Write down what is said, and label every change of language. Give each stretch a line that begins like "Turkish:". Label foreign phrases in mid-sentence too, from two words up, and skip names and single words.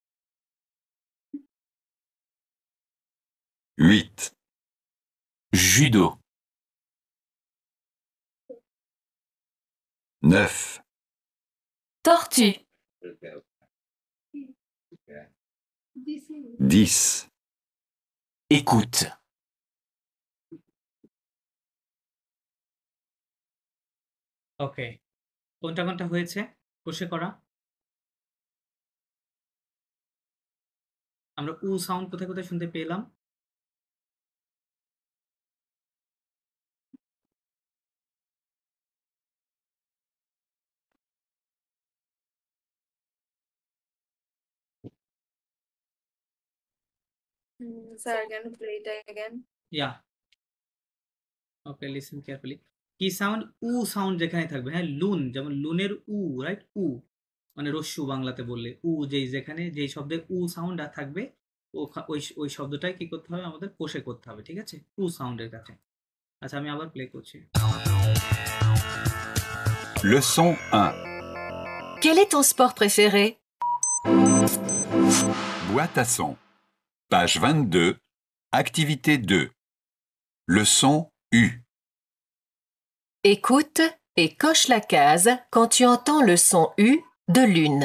French: 8, judo, 9, tortue, 10, écoute.
Bangla: ওকে, কোনটা কোনটা হয়েছে কোষে করা? আমরা উ সাউন্ড কোথায় কোথায় শুনতে পেলাম?
English: Sir, can you play it again? Yeah, okay, listen carefully.
Bangla: কি সাউন্ড, উ সাউন্ড যেখানে থাকবে, হ্যাঁ, লুন, যেমন লুনের উ, রাইট, উ মানে রস্যু বাংলাতে বললে, উ যেই যেখানে যেই শব্দে উ সাউন্ড থাকবে, ওই ওই শব্দটাই কি করতে হবে, আমাদের কোষে করতে হবে, ঠিক আছে, উ সাউন্ডের কাছে। আচ্ছা, আমি আবার প্লে করছি।
French: Leçon 1. Quel est ton sport préféré? Boîte à son. Page 22. Activité 2. Leçon U. Écoute et coche la case quand tu entends le son U de lune.